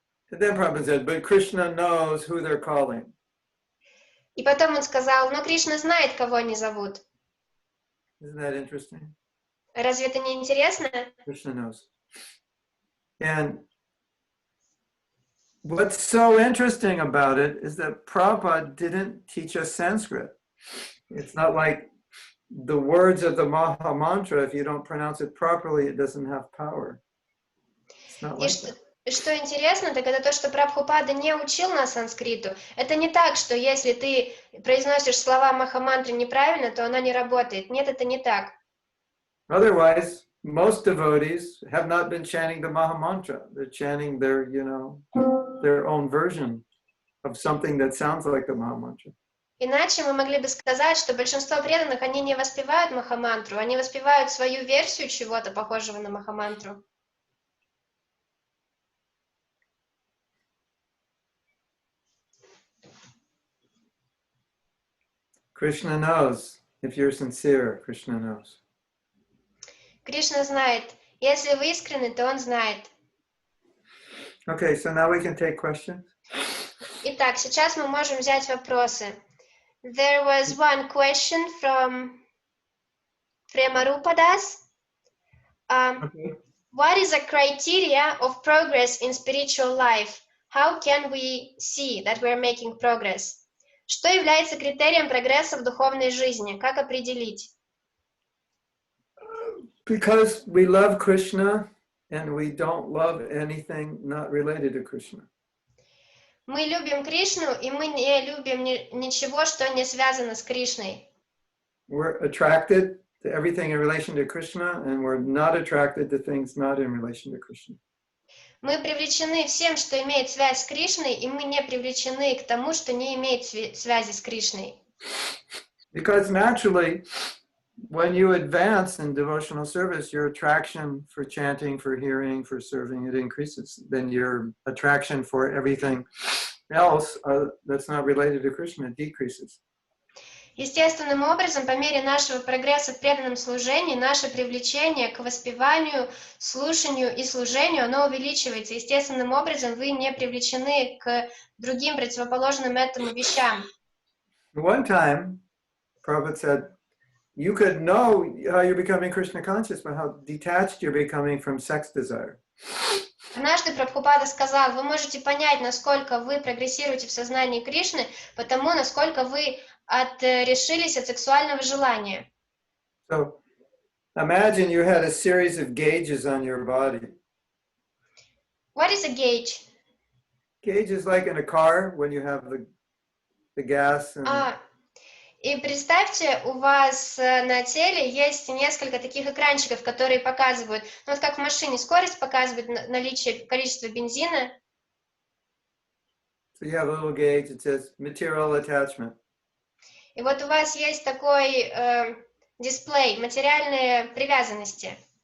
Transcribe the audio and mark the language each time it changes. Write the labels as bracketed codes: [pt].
[en] And then Prabhupada said, but Krishna knows who they're calling. [ru] И потом он сказал, но Кришна знает, кого они зовут. [en] Isn't that interesting? [ru] Разве это не интересно? [en] Krishna knows. And what's so interesting about it is that Prabhupada didn't teach us Sanskrit. It's not like the words of the Maha Mantra, if you don't pronounce it properly, it doesn't have power. It's not like that. [ru] Что интересно, так это то, что Прабхупада не учил нас санскриту. Это не так, что если ты произносишь слова Махамантры неправильно, то она не работает. Нет, это не так. [en] Otherwise, most devotees have not been chanting the Maha Mantra. They're chanting their, their own version of something that sounds like the Maha Mantra. [ru] Иначе мы могли бы сказать, что большинство преданных, они не воспевают Махамантру, они воспевают свою версию чего-то похожего на Махамантру. [en] Krishna knows. If you're sincere, Krishna knows. [ru] Кришна знает. Если вы искренны, то он знает. [en] Okay, so now we can take questions. [ru] Итак, сейчас мы можем взять вопросы. [en] There was one question from Premarupadas. Okay. What is a criteria of progress in spiritual life? How can we see that we are making progress? [ru] Что является критерием прогресса в духовной жизни? Как определить? [en] Because we love Krishna and we don't love anything not related to Krishna. [ru] Мы любим Кришну, и мы не любим ничего, что не связано с Кришной. [en] We're attracted to everything in relation to Krishna, and we're not attracted to things not in relation to Krishna. [ru] Мы привлечены всем, что имеет связь с Кришной, и мы не привлечены к тому, что не имеет связи с Кришной. [en] Because naturally, when you advance in devotional service, your attraction for chanting, for hearing, for serving, it increases. Then your attraction for everything else that's not related to Krishna decreases. [ru] Естественным образом, по мере нашего прогресса в преданном служении, наше привлечение к воспеванию, слушанию и служению, оно увеличивается. Естественным образом, вы не привлечены к другим противоположным этому вещам. [en] One time, Prabhupada said, you could know how you're becoming Krishna conscious by how detached you're becoming from sex desire. [ru] Однажды Прабхупада сказал, вы можете понять, насколько вы прогрессируете в сознании Кришны, потому насколько вы отрешились от сексуального желания. [en] So imagine you had a series of gauges on your body. What is a gauge? Gauge is like in a car when you have the gas and [ru] И представьте, у вас на теле есть несколько таких экранчиков, которые показывают, ну вот как в машине, скорость показывает наличие, количество бензина. [en] So you have a little gauge that says material attachment. [ru] И вот у вас есть такой дисплей, материальные привязанности.